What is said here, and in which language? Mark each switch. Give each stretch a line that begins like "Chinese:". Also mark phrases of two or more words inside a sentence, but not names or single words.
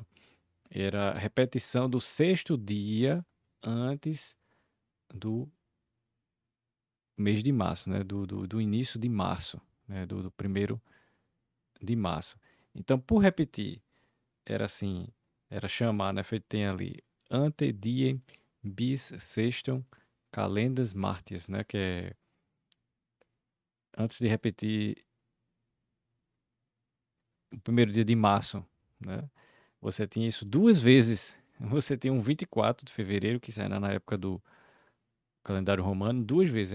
Portuguese: Era a repetição do sexto dia antes do mês de março, né? Do início de março, né? Do primeiro de março. Então, por repetir, era assim, era chamar, né? Feito tem ali,
Latin: ante diem bis sextum calendas martias,
Portuguese: né? Que é antes de repetir o primeiro dia de março, né? Você tinha isso duas vezes. Você tinha um 24 de fevereiro, que era na época do calendário romano, duas vezes.